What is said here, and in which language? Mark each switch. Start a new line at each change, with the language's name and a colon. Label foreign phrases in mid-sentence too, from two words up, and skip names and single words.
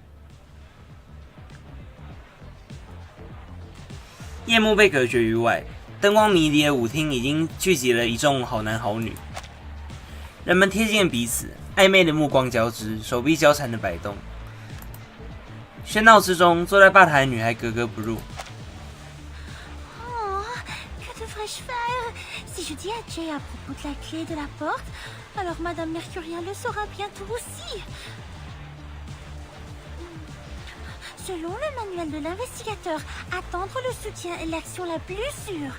Chinese: 夜幕被隔绝于外，灯光迷离的舞厅已经聚集了一众好男好女。人们贴近了彼此，暧昧的目光交织，手臂交缠的摆动。喧闹之中，坐在吧台的女孩格格不入。
French: Oh, que devrais-je faire? Si je dis à Jay à propos de la clé de la porte, alors Madame Mercuria le saura bientôt aussi. Selon le manuel de l'investigateur, attendre le soutien est l'action la plus sûre.